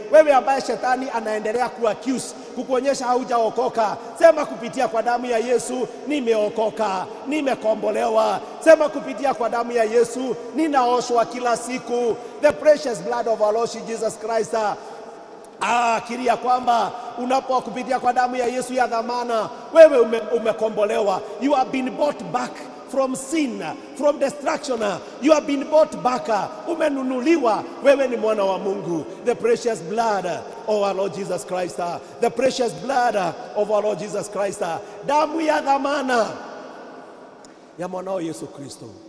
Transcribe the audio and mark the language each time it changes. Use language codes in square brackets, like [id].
[sw] Wewe ambaye shetani anaendelea kuaccuse, kukuonyesha haujaokoka, sema kupitia kwa damu ya Yesu nimeokoka, nimekombolewa. Sema kupitia kwa damu ya Yesu ninaoshwa kila siku. [en] The precious blood of our Lord Jesus Christ. [sw] Kiria kwamba unapokupitia kwa damu ya Yesu ya dhamana, wewe umekombolewa. [en] You have been bought back from sin, from destruction. You have been bought back. [sw] Umenunuliwa, wewe ni mwana wa Mungu. [en] The precious blood of our Lord Jesus Christ. The precious blood of our Lord Jesus Christ. [sw] Damu ya dhamana ya mwanao Yesu Kristo.